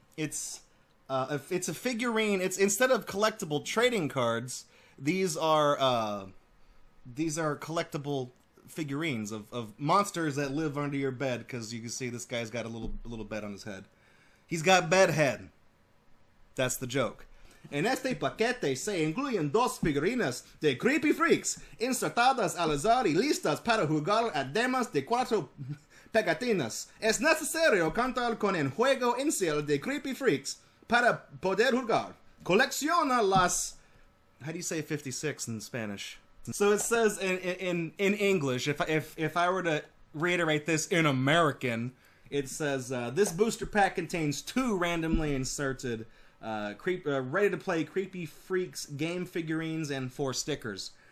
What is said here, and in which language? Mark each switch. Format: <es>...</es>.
<en>It's a figurine. It's instead of collectible trading cards, these are collectible figurines of monsters that live under your bed, because you can see this guy's got a little bed on his head. He's got bed head. That's the joke.</en> <es>En este paquete se incluyen dos figurinas de Creepy Freaks, insertadas al azar y listas para jugar además de 4 pegatinas. Es necesario contar con el juego inicial de Creepy Freaks para poder jugar. Colecciona las...</es> <en>How do you say 56 in Spanish? So it says in English, if I were to reiterate this in American, it says, this booster pack contains 2 randomly inserted ready-to-play Creepy Freaks game figurines and 4 stickers.</en>